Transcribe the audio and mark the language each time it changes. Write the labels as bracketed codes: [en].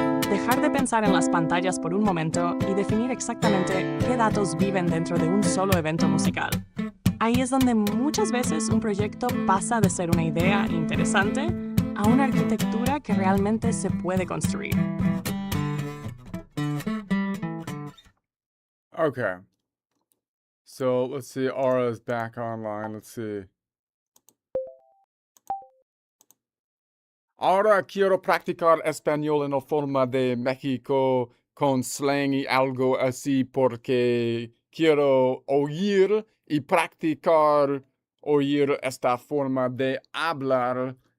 [es] Dejar de pensar en las pantallas por un momento y definir exactamente qué datos viven dentro de un solo evento musical. Ahí es donde muchas veces un proyecto pasa de ser una idea interesante a una arquitectura que realmente se puede construir. [en] Okay. So let's see. Aura is back online. Let's see. [es] Ahora quiero practicar español en la forma de México con slang y algo así porque quiero oír y practicar oír esta forma de hablar.